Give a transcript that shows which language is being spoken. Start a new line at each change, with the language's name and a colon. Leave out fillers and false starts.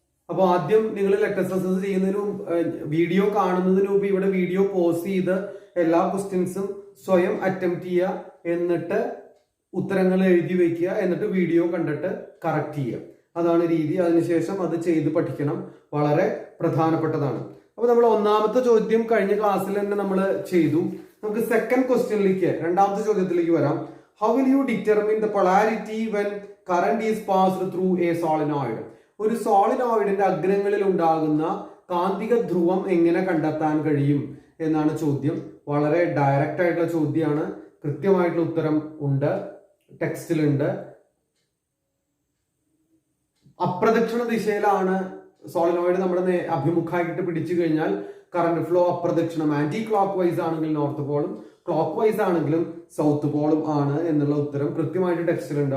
Malayalam: അപ്പോൾ ആദ്യം നിങ്ങൾ ലെറ്റസ് അസസ് ചെയ്യുന്നതിനും വീഡിയോ കാണുന്നതിന് മുമ്പ് ഇവിടെ വീഡിയോ പോസ് ചെയ്ത് എല്ലാ ക്വസ്റ്റ്യൻസും സ്വയം അറ്റംപ്റ്റ് ചെയ്യുക, എന്നിട്ട് ഉത്തരങ്ങൾ എഴുതി വെക്കുക, എന്നിട്ട് വീഡിയോ കണ്ടിട്ട് കറക്റ്റ് ചെയ്യുക. അതാണ് രീതി. അതിനുശേഷം അത് ചെയ്ത് പഠിക്കണം. വളരെ പ്രധാനപ്പെട്ടതാണ്. അപ്പോൾ നമ്മൾ ഒന്നാമത്തെ ചോദ്യം കഴിഞ്ഞ ക്ലാസ്സിൽ തന്നെ നമ്മൾ ചെയ്തു. നമുക്ക് സെക്കൻഡ് ക്വസ്റ്റ്യനിലേക്ക്, രണ്ടാമത്തെ ചോദ്യത്തിലേക്ക് വരാം.
English: How will you determine the polarity when current is passed through a solenoid?
Malayalam: ഒരു സോളിനോയിഡിന്റെ അഗ്രങ്ങളിൽ ഉണ്ടാകുന്ന കാന്തിക ധ്രുവം എങ്ങനെ കണ്ടെത്താൻ കഴിയും എന്നാണ് ചോദ്യം. വളരെ ഡയറക്റ്റ് ആയിട്ടുള്ള ചോദ്യമാണ്. കൃത്യമായിട്ടുള്ള ഉത്തരം ഉണ്ട്, ടെക്സ്റ്റിലുണ്ട്. അപ്രദക്ഷിണ ദിശയിലാണ് സോളിനോയിഡ് നമ്മുടെ അഭിമുഖമായിട്ട് പിടിച്ചു കഴിഞ്ഞാൽ current flow അപ്രദക്ഷിണം, anti clock vice ആണെങ്കിൽ നോർത്ത് പോളും, ക്ലോക്ക് വൈസ് ആണെങ്കിലും സൗത്ത് പോളും ആണ് എന്നുള്ള ഉത്തരം കൃത്യമായിട്ട് ടെക്സ്റ്റിലുണ്ട്.